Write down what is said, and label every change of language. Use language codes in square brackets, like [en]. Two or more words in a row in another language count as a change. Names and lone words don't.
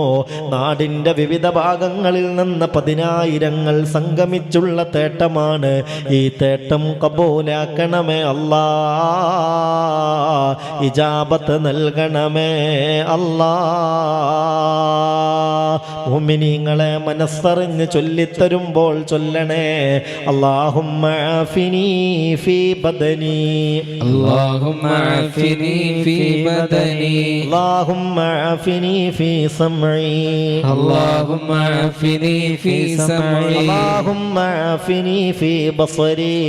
[ml] നാടിൻ്റെ വിവിധ ഭാഗങ്ങളിൽ നിന്ന് 10,000 സംഗമിച്ചുള്ള തേട്ടമാണ്. ഈ തേട്ടം കബൂലാക്കണമേ അല്ലാ, ഇജാബത്ത് നൽകണമേ അല്ലാ. മുഅ്മിനീങ്ങളെ മനസ്സറിഞ്ഞ് ചൊല്ലിത്തരുമ്പോൾ ചൊല്ലണേ. [ar] اللهم عافني في بدني اللهم عافني في بدني اللهم عافني في سمعي اللهم عافني في سمعي اللهم عافني في بصري